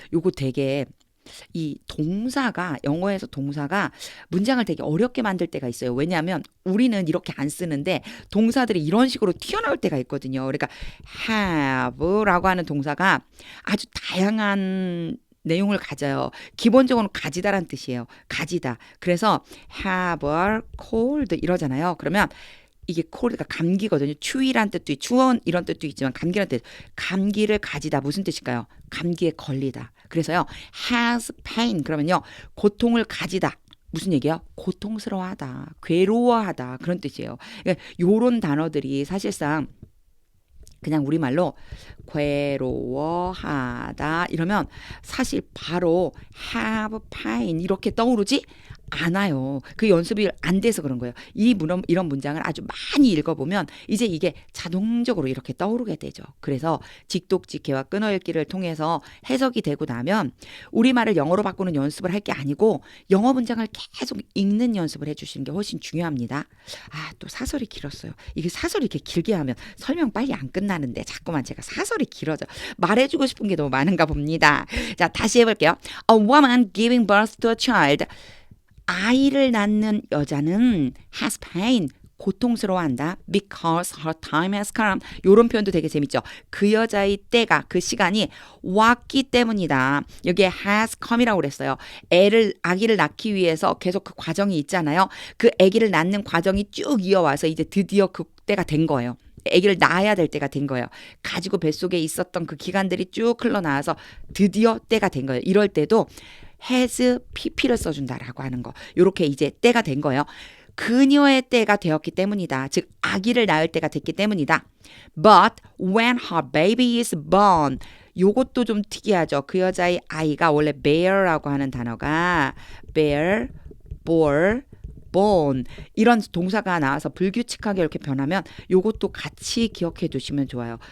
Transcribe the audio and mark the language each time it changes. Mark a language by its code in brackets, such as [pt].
[ko] 요거 되게 이 동사가 영어에서 동사가 문장을 되게 어렵게 만들 때가 있어요. 왜냐하면 우리는 이렇게 안 쓰는데 동사들이 이런 식으로 튀어나올 때가 있거든요. 그러니까 have라고 하는 동사가 아주 다양한 내용을 가져요. 기본적으로 가지다란 뜻이에요. 가지다. 그래서 [en] have a cold [ko] 이러잖아요. 그러면 이게 cold가 감기거든요. 추위란 뜻도 있고 추원 이런 뜻도 있지만 감기란 뜻. 감기를 가지다 무슨 뜻일까요? 감기에 걸리다. 그래서요. [en] has pain [ko] 그러면요. 고통을 가지다. 무슨 얘기야? 고통스러워하다. 괴로워하다. 그런 뜻이에요. 그러니까 요런 단어들이 사실상 그냥 우리말로 괴로워하다 이러면 사실 바로 [en] have pain [ko] 이렇게 떠오르지 않아요. 그 연습이 안 돼서 그런 거예요. 이런 문장을 아주 많이 읽어보면 이제 이게 자동적으로 이렇게 떠오르게 되죠. 그래서 직독직해와 끊어읽기를 통해서 해석이 되고 나면 우리말을 영어로 바꾸는 연습을 할 게 아니고 영어 문장을 계속 읽는 연습을 해주시는 게 훨씬 중요합니다. 또 사설이 길었어요. 이게 사설이 이렇게 길게 하면 설명 빨리 안 끝나는데 자꾸만 제가 사설이 길어져. 말해주고 싶은 게 너무 많은가 봅니다. 자, 다시 해볼게요. [en] A woman giving birth to a child. [ko] 아이를 낳는 여자는 [en] has pain, [ko] 고통스러워한다. [en] Because her time has come. [ko] 이런 표현도 되게 재밌죠. 그 여자의 때가, 그 시간이 왔기 때문이다. 여기에 has come이라고 그랬어요. 아기를 낳기 위해서 계속 그 과정이 있잖아요. 그 아기를 낳는 과정이 쭉 이어와서 이제 드디어 그 때가 된 거예요. 아기를 낳아야 될 때가 된 거예요. 가지고 뱃속에 있었던 그 기간들이 쭉 흘러나와서 드디어 때가 된 거예요. 이럴 때도 has pp를 써준다라고 하는 거. 요렇게 이제 때가 된 거예요. 그녀의 때가 되었기 때문이다. 즉 아기를 낳을 때가 됐기 때문이다. [en] But when her baby is born. [ko] 요것도 좀 특이하죠. 그 여자의 아이가 원래 bear라고 하는 단어가 bear, bore, born 이런 동사가 나와서 불규칙하게 이렇게 변하면 요것도 같이 기억해 두시면 좋아요.